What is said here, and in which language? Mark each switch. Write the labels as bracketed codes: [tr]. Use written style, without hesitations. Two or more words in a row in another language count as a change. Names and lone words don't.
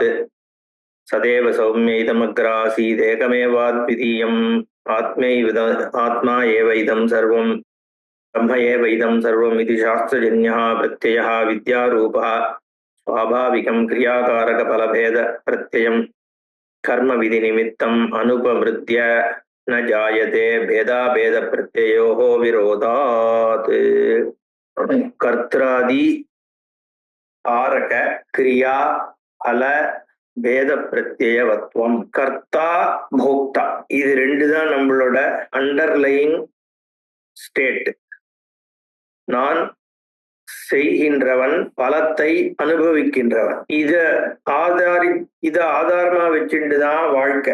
[sa] सदैव सौम्य इदमग्रासीदेकमेवाद्वितीयम् आत्मा एव इदं सर्वं ब्रह्म एव इदं सर्वम् इति शास्त्रजन्यः प्रत्ययः विद्यारूपः स्वाभाविकं क्रियाकारकफलभेद प्रत्ययं कर्मविधिनिमित्तम् अनुपमृत्य न जायते भेदाभेद प्रत्ययोः विरोधात्। कर्त्रादि कारक क्रिया फल भेद प्रत्ययवत्त्वम् [ta] கர்த்தா போக்தா இது ரெண்டு தான் நம்மளோட [en] underlying state. [ta] நான் செய்கின்றவன் பலத்தை அனுபவிக்கின்றவன். இத ஆதாரமா வச்சுட்டு தான் வாழ்க்கை.